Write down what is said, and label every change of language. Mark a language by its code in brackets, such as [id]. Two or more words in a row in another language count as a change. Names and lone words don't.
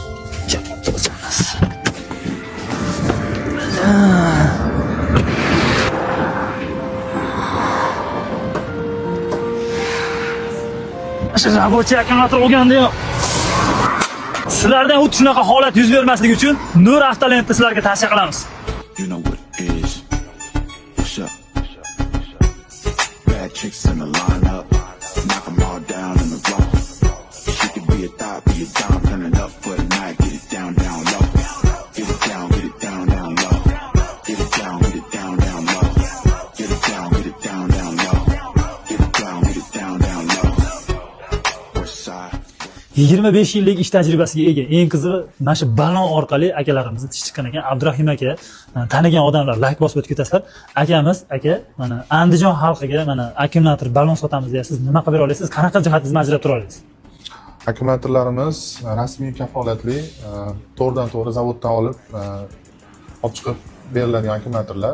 [uz] O'sha rабочий akkumulyator olganda ham sizlardan xuddi shunaqa holat yuz bermasligi uchun Nur Avtolentni sizlarga tavsiya qilamiz. [en] You know what it is. What's up? Bad chicks in the lineup, knock 'em all down in the row. She could be a thought, be a dime, turn it up for the night, get it down, down low. Get it down, down low. Get it down, down low. Get it down, down low. Get it down low. West side. [uz] 25 yillik ish tajribasiga ega. Eng qizig'i mana shu balon orqali akalarimizni tish chiqqan ekan. Abdurahim aka, tanigan odamlar like bosib o'tib ketasizlar. Akamiz, aka, mana Andijon xalqiga mana akkumulyator balon sotamiz deyapsiz. Nima qilib bera olasiz? Qanaqa jihatingizni ajratib tura olasiz? Akkumulyatorlarimiz rasmiy kafolatli, to'g'ridan to'g'ri zavoddan olib chiqib beriladigan akkumulyatorlar.